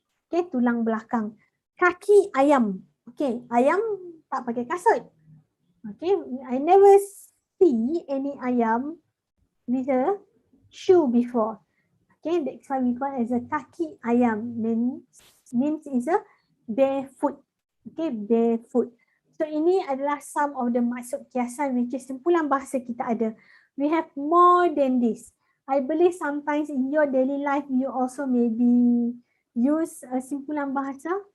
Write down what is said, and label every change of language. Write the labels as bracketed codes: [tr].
[ms] Okay, tulang belakang. Kaki ayam. Okay, ayam tak pakai kasut. [en] Okay, I never see any ayam with a shoe before. Okay, that's why we call it as a kaki ayam. Means is a barefoot. Okay, barefoot. [ms] So ini adalah [en] some of the [ms] maksud kiasan [en] which is [ms] simpulan bahasa kita ada. [en] We have more than this. I believe sometimes in your daily life you also maybe use a simpulan bahasa.